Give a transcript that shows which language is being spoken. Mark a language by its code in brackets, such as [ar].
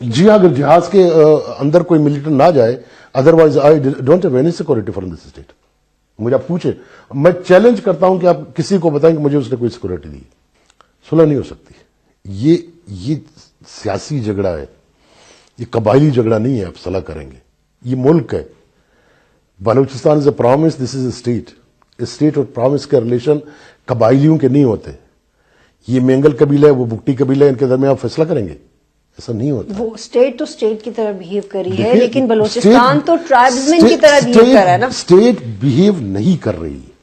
[ur] جی ہاں, اگر جہاز کے اندر کوئی ملیٹنٹ نہ جائے, [en] Otherwise I don't have any security from this state. [ur] مجھے آپ پوچھیں, میں چیلنج کرتا ہوں کہ آپ کسی کو بتائیں کہ مجھے اس نے کوئی سیکورٹی دی. صلح نہیں ہو سکتی. یہ سیاسی جھگڑا ہے, یہ قبائلی جھگڑا نہیں ہے. آپ صلاح کریں گے, یہ ملک ہے. [en] Balochistan is a promise, this is a state. [ur] State اور پرومس کے ریلیشن قبائلیوں کے نہیں ہوتے. یہ مینگل قبیلہ ہے, وہ بگٹی قبیلہ ہے, ان کے درمیان آپ فیصلہ کریں گے؟ ایسا نہیں ہوتا. وہ اسٹیٹ تو اسٹیٹ کی طرح بہیو کری ہے, لیکن بلوچستان تو ٹرائبزمن کی طرح بہیو کر رہا ہے نا. اسٹیٹ بہیو نہیں کر رہی.